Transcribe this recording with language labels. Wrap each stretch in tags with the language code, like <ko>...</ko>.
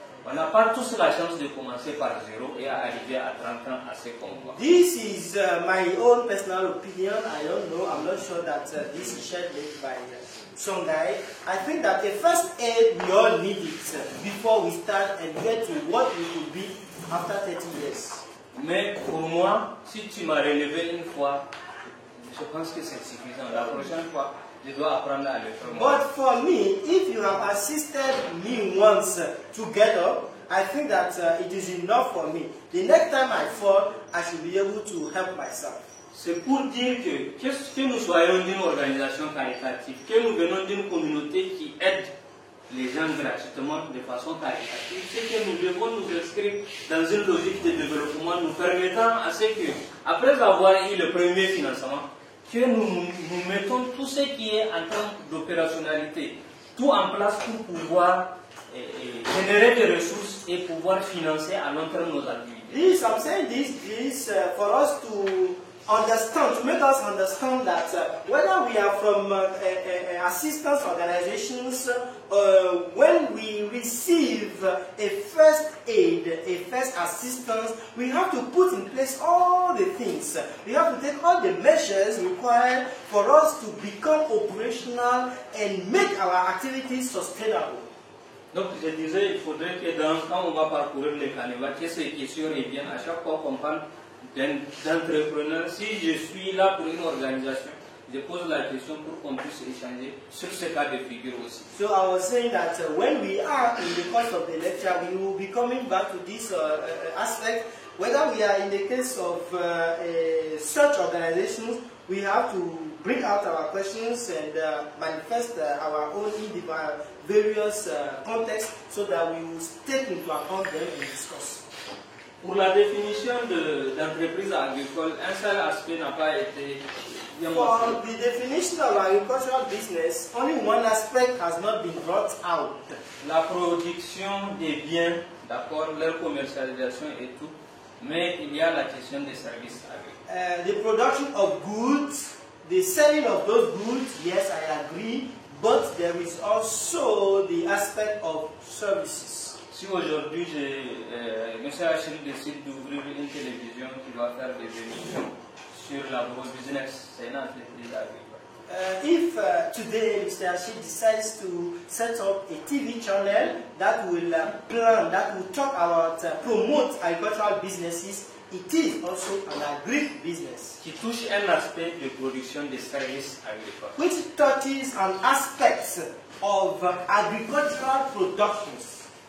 <fr>On n'a pas tous la chance de commencer par zéro et arriver à 30 ans à ce qu'on voit.</fr> <en>This is my own personal opinion. I don't know. I'm not sure that this is shared by Songhai. I think that the first aid, we all need it before we start and get to what we will be after 30 years.</en> <fr>Mais pour moi, si tu m'as relevé une fois, je pense que c'est suffisant. La prochaine fois, je dois apprendre à le faire.</fr> <en>But for me, if you have assisted me once to get up, I think that it is enough for me. The next time I fall, I should be able to help myself.</en> <fr>C'est pour dire que nous soyons d'une organisation caritative, que nous venons d'une communauté qui aide les gens gratuitement de façon caritative, c'est que nous devons nous inscrire dans une logique de développement nous permettant à ce que, après avoir eu le premier financement, que nous mettons tout ce qui est en termes d'opérationnalité, tout en place pour pouvoir générer des ressources et pouvoir financer à long terme nos activités.</fr> <en>I'm saying this for us to understand, to make us understand that whether we are from assistance organizations, when we receive a first aid, a first assistance, we have to put in place all the things. We have to take all the measures required for us to become operational and make our activities sustainable.</en> <fr>Donc je disais, il faudrait que quand on va parcourir les canevas, que ces questions reviennent à chaque fois qu'on parle d'entrepreneur. Si je suis là pour une organisation, je pose la question pour qu'on puisse échanger sur ce cas de figure aussi.</fr> <en>So I was saying that when we are in the course of the lecture, we will be coming back to this aspect. Whether we are in the case of such organizations, we have to bring out our questions and manifest our own various contexts so that we will take into account them and discuss.</en> <fr>Pour la définition d'entreprise agricole, un seul aspect n'a pas été bien montré.</fr> <en>For the definition of agricultural business, only one aspect has not been brought out.</en> <fr>La production des biens, d'accord, leur commercialisation et tout, mais il y a la question des services agricoles.</fr> <en>The production of goods, the selling of those goods, yes, I agree, but there is also the aspect of services.</en> <fr>Si aujourd'hui, M. Achille décide d'ouvrir une télévision qui va faire des émissions sur l'agro-business, c'est une entreprise agricole.</fr> <en>If today Mr. Achille decides to set up a TV channel that will that will talk about, promote agricultural businesses, it is also an agri-business.</en> <fr>Qui touche un aspect de production des services agricoles.</fr> <en>Which touches an aspect of agricultural productions.</en>